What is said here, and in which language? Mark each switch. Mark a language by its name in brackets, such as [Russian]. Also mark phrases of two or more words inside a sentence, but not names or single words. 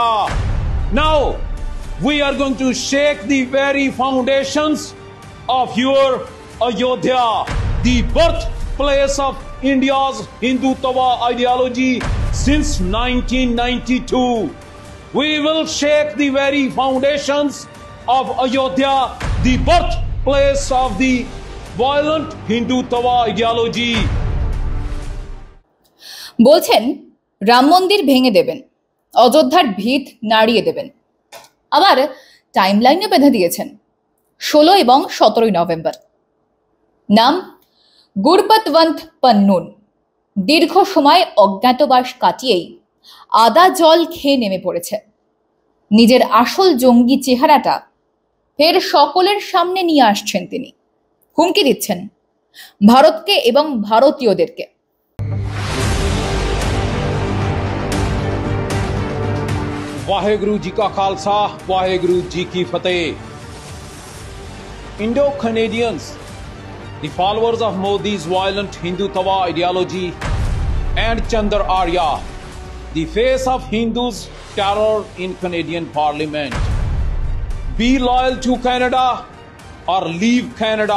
[English] Now, we are going to shake the very foundations of your Ayodhya, the birthplace of India's Hindutva ideology since 1992. We will shake the very foundations of Ayodhya, the birthplace of the violent Hindutva ideology. [Bangla] বলছেন রাম মন্দির ভেঙে দেবেন, অযোধ্যার ভিত নাড়িয়ে দেবেন। আবার টাইমলাইনে বেঁধে দিয়েছেন 16 এবং 17 নভেম্বর। নাম গুরপতবন্ত পন্নুন। দীর্ঘ সময় অজ্ঞাতবাস কাটিয়েই আদা জল খেয়ে নেমে পড়েছে। নিজের আসল জঙ্গি চেহারাটা ফের সকলের সামনে নিয়ে আসছেন তিনি। হুমকি দিচ্ছেন ভারতকে এবং ভারতীয়দেরকে। [Punjabi] ਵਾਹਿਗੁਰੂ ਜੀ ਕਾ ਖ਼ਾਲਸਾ, ਵਾਹਿਗੁਰੂ ਜੀ ਕੀ ਫ਼ਤਿਹ। [English] Indo-Canadians, the followers of Modi's violent Hindutva ideology, and Chandra Arya, the face of Hindus' terror in Canadian Parliament. Be loyal to Canada or leave Canada.